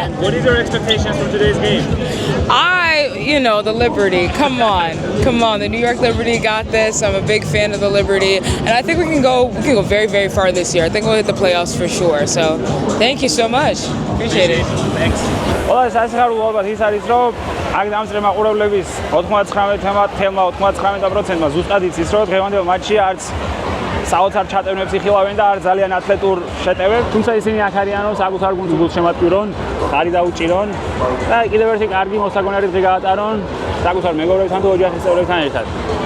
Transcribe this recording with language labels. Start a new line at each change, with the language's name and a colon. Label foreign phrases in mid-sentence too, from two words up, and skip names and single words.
English: What is your expectations for today's game? The Liberty. Come on. The New York Liberty got this. I'm a big fan of the Liberty, and I think we can go very, very far this year. I think we'll hit the playoffs for sure. So, thank you so much. Appreciate it. Thanks.
Georgian: ყველა სასიხარულო ალბათ ის არის, რომ აქ დამწრე მაყურებლების 99%-მა ზუსტად იცის, რომ დღევანდელ მატჩში არც საოცარ ჩატევნებს იხილავენ და არ ძალიან ათლეტურ შეტევებს, თუმცა ისინი აქ არიან, რომ საკუთარ გუნდს გულს შემატკივრონ, ხარი დაუჭირონ და კიდევ ერთი კარგი მოსაგონარი დღე გაატარონ საკუთარ მეგობრებთან და ოჯახის წევრებთან ერთად.